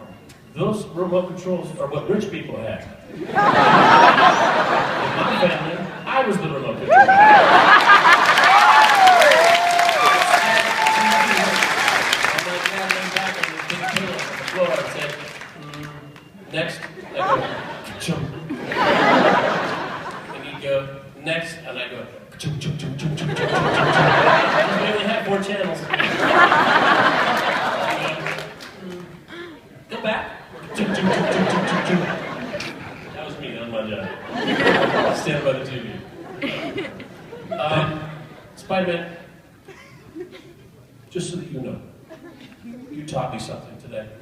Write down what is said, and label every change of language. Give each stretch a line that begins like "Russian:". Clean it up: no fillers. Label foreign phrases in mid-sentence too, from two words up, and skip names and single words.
English: Those remote controls are what rich people had. In my family, I was the remote control. And my dad went back and was big pillow on the floor and said, next. I go, chum. And he'd go, next. And I go, chum, chum, chum, chum, chum, chum, chum, chum. We only had 4 channels. Go back. That was me, that was my job. Stand by the TV. Spider-Man, just so that you know, you taught me something today.